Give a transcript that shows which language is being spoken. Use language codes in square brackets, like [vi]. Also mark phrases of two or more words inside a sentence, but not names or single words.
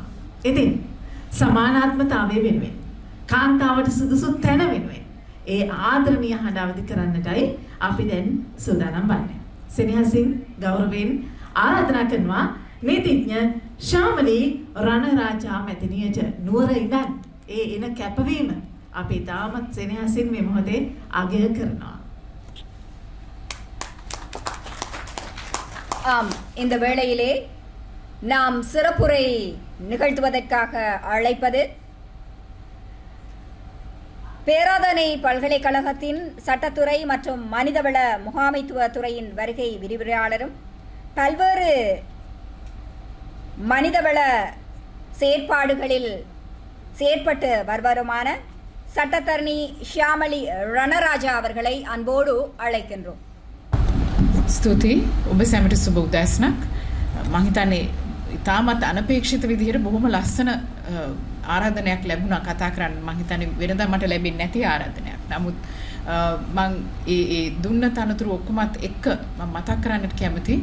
[si] ඉතින් සමානාත්මතාවය වෙනුවෙන් කාන්තාවට සුදුසු තැන වෙනුවෙන් ඒ ආදරණීය හඬ අවදි කරන්නටයි අපි දැන් සූදානම් වන්නේ. සෙනෙහසින් ගෞරවයෙන් ආරාධනා කරනවා නීතිඥ ශාමලී රණරාජා මැතිණියට නුවර ඉඳන් ඒ එන කැපවීම අපි තාමත් සෙනෙහසින් මේ මොහොතේ අගය කරනවා. [ta] ஆம், இந்த வேளையிலே நாம் சிறப்புரை நிகழ்த்துவதற்காக அழைப்பது பேராதனை பல்கலைக்கழகத்தின் சட்டத்துறை மற்றும் மனிதவள முகாமைத்துவ துறையின் வருகை விரிவுரையாளரும் பல்வேறு மனிதவள செயற்பாடுகளில் செயற்பட்டு வருவருமான சட்டத்தரணி ஷியாமளி ரணராஜா அவர்களை අන්බෝඩු අழைக்கின்றோம். [si] ස්තුතියි. ඔබ සැමට සුබ උදෑසනක්. මම හිතන්නේ ඉතාමත් අනපේක්ෂිත විදිහට බොහොම ලස්සන ආරාධනයක් ලැබුණා කතා කරන්න. මම හිතන්නේ වෙනදා මට ලැබෙන්නේ නැති ආරාධනයක්. නමුත් මම ඒ දුන්න තනතුරු ඔක්කොමත් එක්ක මම මතක් කරන්නට කැමතියි.